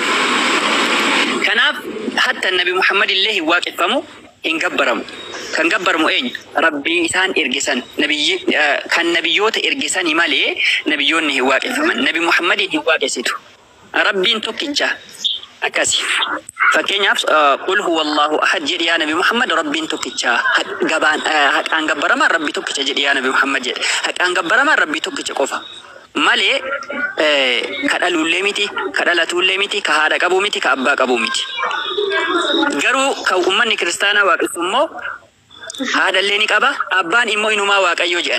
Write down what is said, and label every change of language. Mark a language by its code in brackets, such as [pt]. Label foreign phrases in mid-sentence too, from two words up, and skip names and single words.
[om] Kanaaf hatta Nabi Muhammad illee hin waaqeffamu hin gabbaramu. Kan gabbaramu eenyu? Rabbii isaan ergisan kan nabiyyoota ergisanii malee nabiyyoonni hin waaqeffaman. Nabi Muhammad hin waaqessitu. Rabbiin tokkicha akkasi. Fakkeenyaaf [ar] قل هو الله أحد [om] jedhi yaa Nabi Muhammad rabbiin tokkicha. Haqaan gabbaramaan rabbi tokkicha jedhi yaa Nabi Muhammad jedhi. Haqaan gabbaramaan rabbi tokkicha qofa. Malee kadhalullee miti, kadhalatullee miti, ka haadha qabu miti, ka abbaa qabu miti. Garuu kan ummanni kiristaanaa waaqessu immoo haadhallee ni qaba, abbaan immoo inumaa waaqayyoo jedhan.